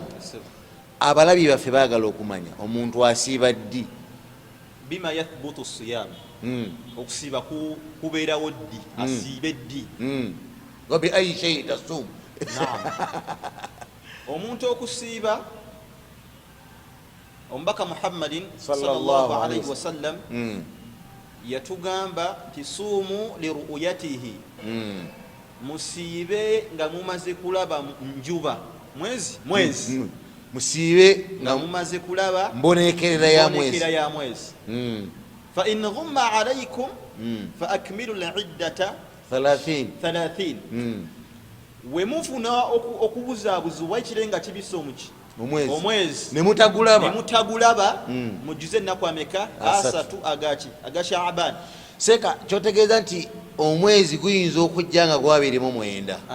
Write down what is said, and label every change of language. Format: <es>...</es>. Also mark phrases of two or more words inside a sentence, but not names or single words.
<lg>Abalabi baffe baagala okumanya omuntu asiiba ddi.</lg> <ar>بما يثبت الصيام.</ar> <lg>Okusiiba kubeerawo ddi, asiibe ddi.</lg> <ar>وبأي شيء تصوم.</ar> <lg>Omuntu okusiiba omubaka Muhammadin</lg> <ar>صلى الله عليه وسلم</ar> <lg>yatugamba nti</lg> <ar>صوموا لرؤيته,</ar> <lg>musiibe nga mumaze kulaba njuba mwezi musiibe nga mumaze kulaba mbonekerera ya mwezi.</lg> <ar>فإن غم عليكم فأكملوا العدة 30.</ar> <lg>We mufuna okubuzabuzibwa ekirenga kibisa omwezi nemutagulaba mujuze ennaku ameka? 3 aga Shaaban. Seeka kyotegeeza nti omwezi guyinza okujja nga gwa 29.</lg>